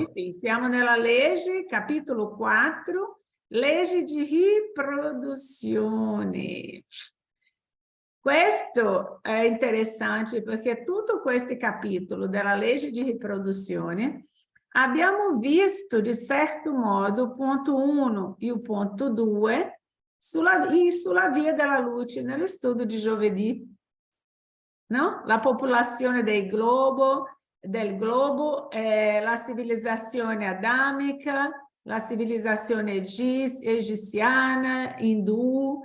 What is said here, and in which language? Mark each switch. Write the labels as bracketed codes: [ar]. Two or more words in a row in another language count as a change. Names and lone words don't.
[it] Sì, siamo nella legge, capitolo 4, legge di riproduzione. Questo è interessante perché tutto questo capitolo della legge di riproduzione abbiamo visto di certo modo [pt] o ponto 1 e o ponto 2 [it] sulla via della luce nello studio di giovedì. No? La popolazione del globo, la civilizzazione adamica, la civilizzazione egiziana, indù.